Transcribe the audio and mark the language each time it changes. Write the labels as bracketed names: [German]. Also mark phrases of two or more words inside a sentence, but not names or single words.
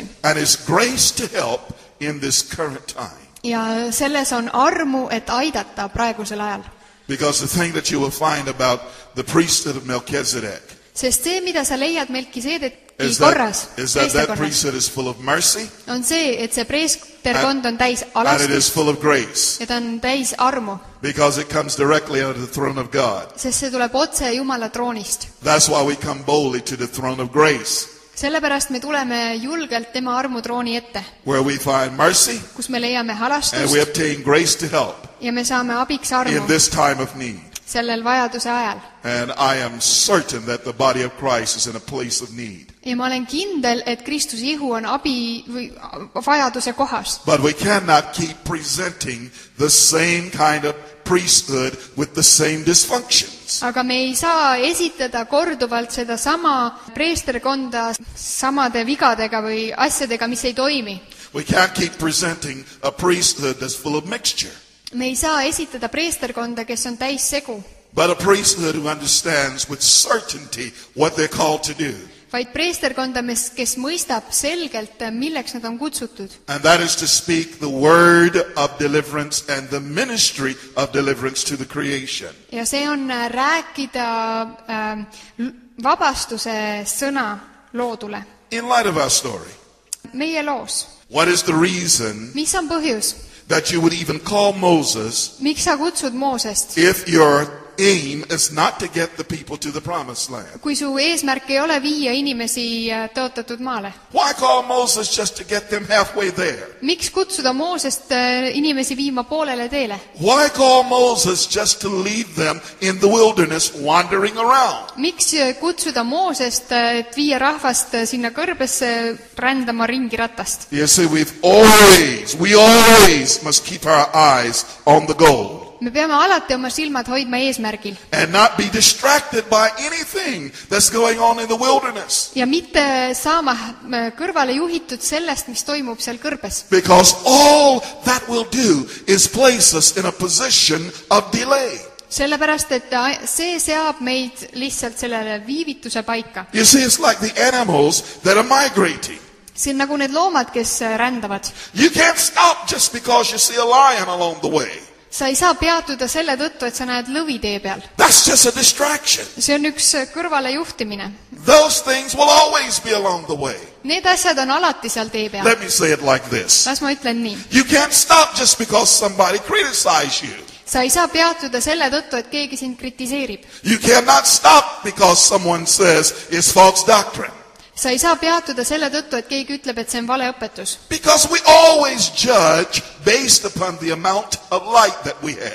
[English] grace to help in this current time. [Estonian] Ja selles on armu, et aidata praegusel ajal. [English] Because the thing that you will find about the priesthood of Melchizedek [Estonian] Sest see, mida sa leiad Melkiseedeki [English] is [Estonian] korras, [English] that priesthood is full of mercy [Estonian] on see, et see preesterkond on täis [English] and it is [Estonian] alastust [English] full of grace. [Estonian] ja ta on täis armu, [English] Because it comes directly out of the throne of God. [Estonian] sest see tuleb otse Jumala troonist. [English] That's why we come boldly to the throne of grace, [Estonian] Sellepärast me tuleme julgelt tema armutrooni ette, [English] where we find mercy [Estonian] kus me leiame [English] and [Estonian] halastust [English] we obtain grace to help [Estonian] ja me saame abiks [English] in [Estonian] armu [English] this time of need. [Estonian] sellel vajaduse ajal. [English] And I am certain that the body of Christ is in a place of need. [Estonian] Ja ma olen kindel, et Kristuse ihu on abi või vajaduse kohas. [English] But we cannot keep presenting the same kind of priesthood with the same dysfunctions. [Estonian] Aga me ei saa esitada korduvalt seda sama preesterkonda samade vigadega või asjadega, mis ei toimi. [English] We can't keep presenting a priesthood that's full of mixture. [Estonian] Me ei saa esitada preesterkonda, kes on täis segu, [English] But a priesthood who understands with certainty what they're called to do. [Estonian] vaid preesterkonda, kes mõistab selgelt, milleks nad on kutsutud. [English] And that is to speak the word of deliverance and the ministry of deliverance to the creation. [Estonian] Ja see on rääkida vabastuse sõna loodule. [English] In light of our story, [Estonian] Meie loos. [English] what is the reason [Estonian] Mis on põhjus? [English] that you would even call Moses [Estonian] Miks sa kutsud Moosest? [English] if your aim is not to get the people to the promised land? [Estonian] Kui su eesmärk ei ole viia inimesi tõotatud maale. [English] Why call Moses just to get them halfway there? [Estonian] Miks kutsuda Moosest inimesi viima poolele teele? [English] Why call Moses just to leave them in the wilderness wandering around? [Estonian] Miks kutsuda Moosest, et viia rahvast sinna kõrbesse rändama ringi ratast? [English] You see, we always must keep our eyes on the goal. [Estonian] Me peame alati oma silmad hoidma eesmärgil. [English] And not be distracted by anything that's going on in the wilderness. [Estonian] Ja mitte saama kõrvale juhitud sellest, mis toimub seal kõrbes. [English] Because all that will do is place us in a position of delay. [Estonian] Sellepärast, et see seab meid lihtsalt sellele viivituse paika. [English] You see, it's like the animals that are migrating. [Estonian] See on nagu need loomad, kes rändavad. [English] You can't stop just because you see a lion along the way. [Estonian] Sa ei saa peatuda selle tõttu, et sa näed lõvi tee peal. [English] That's just a distraction. [Estonian] See on üks kõrvale juhtimine. [English] Those things will always be along the way. [Estonian] Need asjad on alati seal tee peal. [English] Let me say it like this. [Estonian] Las ma ütlen nii. [English] You can't stop just because somebody criticizes you. [Estonian] Sa ei saa peatuda selle tõttu, et keegi sind kritiseerib. [English] You cannot stop because someone says it's false doctrine. [Estonian] Sa ei saa peatuda selle tõttu, et keegi ütleb, et see on valeõpetus. [English] Because we always judge based upon the amount of light that we have.